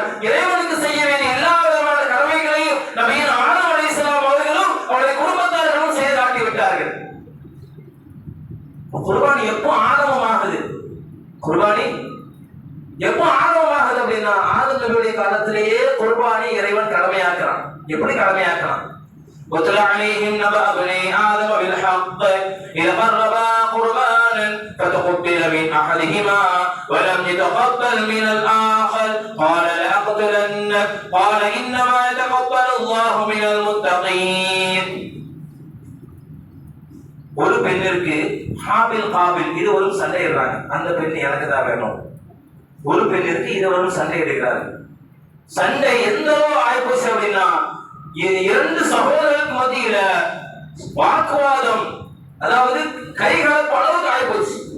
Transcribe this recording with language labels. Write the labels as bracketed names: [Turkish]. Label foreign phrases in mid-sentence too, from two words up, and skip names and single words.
[Tamil] இறைவனுக்கு செய்ய வேண்டிய எல்லா விதமான கடமைகளையும் நபியின் ஆதம் அலைஹிஸ்ஸலாம் அவர்களும் அவருடைய குடும்பத்தார்களும் செய்து காட்டி விட்டார்கள். குர்பானி எப்போ ஆரம்பமாகுது? குர்பானி எப்போ ஆரம்பமாகுது அப்படின்னா, ஆதம் நபியுடைய காலத்திலேயே குர்பானி இறைவன் கடமையாக்குறான். எப்படி கடமையாக்குறான்? [Arabic] وَاتْلُ عَلَيْهِمْ نَبَأَ ابْنَيْ آدَمَ بِالْحَقِّ إِذْ قَرَّبَا قُرْبَانًا فَتُقُبِّلَ مِنْ أَحَدِهِمَا وَلَمْ يَتَقَبَّلْ مِنَ الْآخَرِ قَالَ لَأَقْتُلَنَّكَ قَالَ إِنَّمَا يَتَقَبَّلُ اللَّهُ مِنَ الْمُتَّقِينَ. [Tamil] ஒரு பெண்ணிற்கு ஹாபில் காபில் இருவரும் சண்டையிடுறாங்க. அந்த பெண் எனக்கு தான் வேணும். ஒரு பெண்ணிற்கு இருவரும் சண்டை எடுக்கிறார்கள். சண்டை எந்த ஆயிப்போச்சு அப்படின்னா, 2 சகோதரருக்கு மத்தியில வாக்குவாதம், அதாவது கைகலப்பு அளவுக்கு ஆயிப்போச்சு.